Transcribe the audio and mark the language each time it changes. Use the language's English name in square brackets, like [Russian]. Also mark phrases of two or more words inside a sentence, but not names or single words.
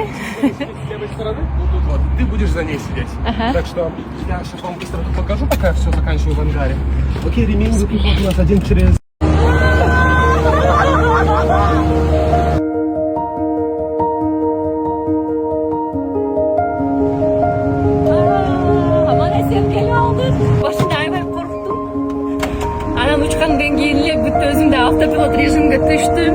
[Russian] С левой стороны, вот, ты будешь за ней сидеть. Ага. Так что я сейчас вам быстро покажу, пока я все заканчиваю в ангаре. Окей, ремень выпихнут у нас один через... [Kyrgyz] Башында аябай корктум. Анан учкандан кийин эле бүт өзүмдү автопилот режимге түштүм.